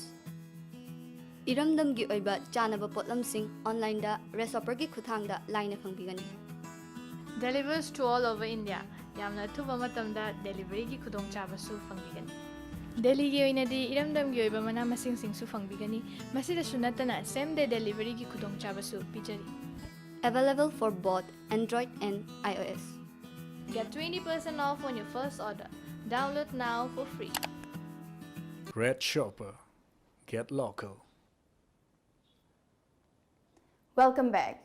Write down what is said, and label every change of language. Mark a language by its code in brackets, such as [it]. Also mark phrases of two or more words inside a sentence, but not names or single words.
[mni] Iramdam gi oiba chanaba potlam sing online da Red Sopa gi khuthang da line phangbigani. [en] Delivers to all over India. [mni] Yamna thuba matamda delivery gi khudong chaba su phangbigani. Delhi gi oina di iramdam gi oiba mana masing sing su phangbigani. Masida sunatana [en] same day delivery [mni] gi khudong chaba su pijari. [en] Available for both Android and iOS. Get 20% off on your first order. Download now for free. Red Shopper. Get local. Welcome back.